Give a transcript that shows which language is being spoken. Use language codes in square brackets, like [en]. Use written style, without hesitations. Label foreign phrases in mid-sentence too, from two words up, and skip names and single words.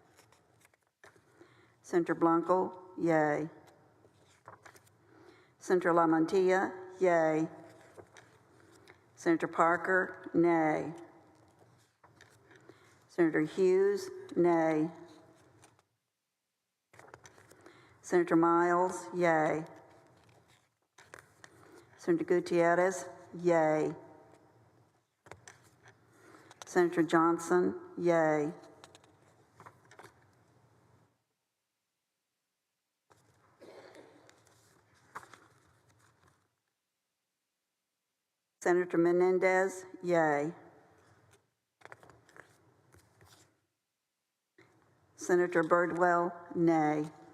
[en] Senator Blanco, yay. Senator LaMantia, yay. Senator Parker, nay. Senator Hughes, nay. Senator Miles, yay. Senator Gutierrez, yay. Senator Johnson, yay. Senator Menendez, yay. Senator Birdwell, nay.